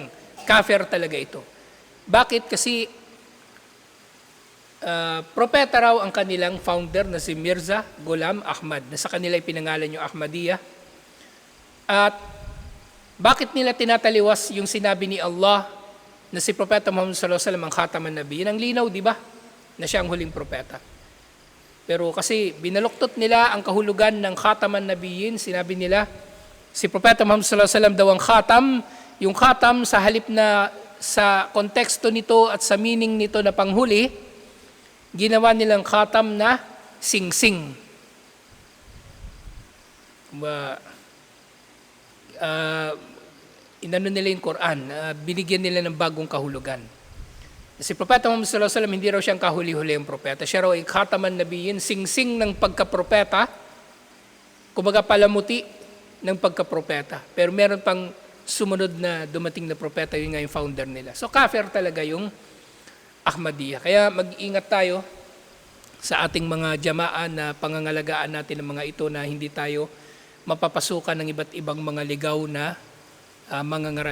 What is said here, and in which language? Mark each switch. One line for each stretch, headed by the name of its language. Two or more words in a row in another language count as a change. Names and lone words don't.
Filipino: Kafir talaga ito. Bakit? Kasi propeta raw ang kanilang founder na si Mirza Ghulam Ahmad, na sa kanila pinangalan yung Ahmadiyya. At bakit nila tinataliwas yung sinabi ni Allah na si Propeta Muhammad
Arabic: صلى الله عليه وسلم
Filipino: ang
Arabic: خاتم النبيين?
Filipino: Ang linaw, di ba? Na siya ang huling propeta. Pero kasi binaluktot nila ang kahulugan ng
Arabic: خاتم النبيين,
Filipino: sinabi nila si Propeta Muhammad
Arabic: صلى الله عليه وسلم
Filipino: daw ang khatam. Yung khatam sa halip na sa konteksto nito at sa meaning nito na panghuli, ginawa nilang khatam na sing-sing. Inano nila yung Quran, binigyan nila ng bagong kahulugan. Si Propeta Muhammad
Arabic: صلى الله عليه وسلم,
Filipino: hindi raw siyang kahuli-huli ang propeta. Siya raw ay
Arabic: خاتم النبيين,
Filipino: sing-sing ng pagka-propeta, kumbaga palamuti ng pagka-propeta. Pero meron pang sumunod na dumating na propeta, yun nga yung founder nila. So kafir talaga yung Ahmadiyya. Kaya mag-ingat tayo sa ating mga jamaa na pangangalagaan natin ng mga ito na hindi tayo mapapasukan ng iba't ibang mga ligaw na mga ngaral.